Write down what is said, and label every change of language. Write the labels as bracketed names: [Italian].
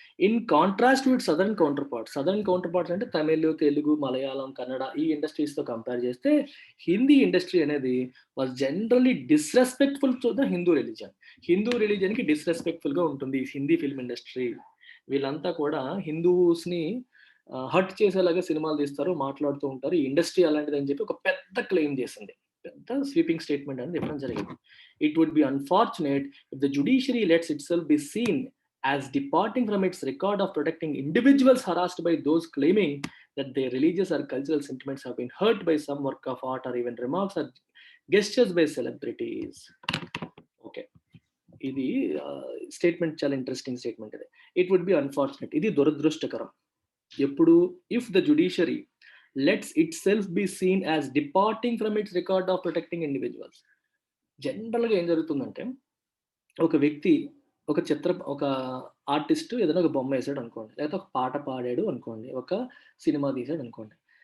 [English] in contrast with southern counterparts [Telugu] అంటే తమిళ్, తెలుగు, మలయాళం, కన్నడ ఈ industries తో కంపేర్ చేస్తే హిందీ ఇండస్ట్రీ అనేది [English] was generally disrespectful to the Hindu religion [Telugu] కి డిస్రెస్పెక్ట్ఫుల్ గా ఉంటుంది హిందీ ఫిల్మ్ ఇండస్ట్రీ. వీళ్ళంతా కూడా హిందూస్ ని హర్ట్ చేసేలాగా సినిమాలు తీస్తారు, మాట్లాడుతూ ఉంటారు. ఈ ఇండస్ట్రీ అలాంటిది అని చెప్పి ఒక పెద్ద క్లెయిమ్ చేసింది, పెద్ద స్వీపింగ్ స్టేట్మెంట్ అనేది ఇవ్వడం జరిగింది. [English] It would be unfortunate if the judiciary lets itself be seen as departing from its record of protecting individuals harassed by those claiming that their religious or cultural sentiments have been hurt by some work of art or even remarks or gestures by celebrities. [Telugu] Okay, ఇది statement చాలా interesting statement. ఇది [English] it would be unfortunate, [Telugu] ఇది దురదృష్టకరం. ఎప్పుడు? [English] If the judiciary lets itself be seen as departing from its record of protecting individuals. [Telugu] జనరల్గా ఏం జరుగుతుందంటే, ఒక వ్యక్తి ఒక ఆర్టిస్ట్ ఏదైనా ఒక బొమ్మ వేసాడు అనుకోండి, లేకపోతే ఒక పాట పాడాడు అనుకోండి, ఒక సినిమా తీసాడు అనుకోండి,